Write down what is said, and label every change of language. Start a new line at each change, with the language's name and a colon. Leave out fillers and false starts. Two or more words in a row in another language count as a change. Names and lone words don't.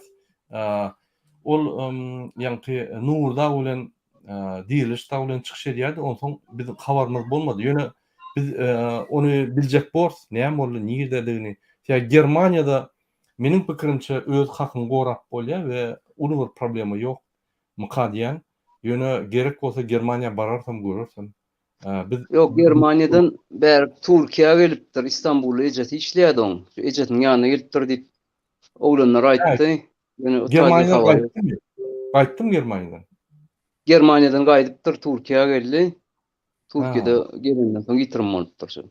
Turkmen: Ol ýa-ni Nurda bilen diýiliş bilen çykyş edýärdi. Ondan bizim habarymyz bolmady. Ýöne biz onu biljek bors, näme boldy, nirdedigini. Sebäbi Germaniýada meniň pikirimçe öz hakyny gorap bolýar we uly bir problema ýok. Mukadiýan. Ýöne gerek bolsa Germaniýa bararsam görürsün. Biz Yok Germaniýadan bäri Türkiýe gelipdir, İstanbul'a ejeti işleýärdi oň. Şu ejetiň ýanyna gelipdir diýip oglanlar aýtdy. Ýöne Germaniýadan gaýtdym Germaniýadan. Germaniýadan gaýdypdyr, Türkiýe geldi. Türkiýede gelenden soň ýitirim bolupdyr şu.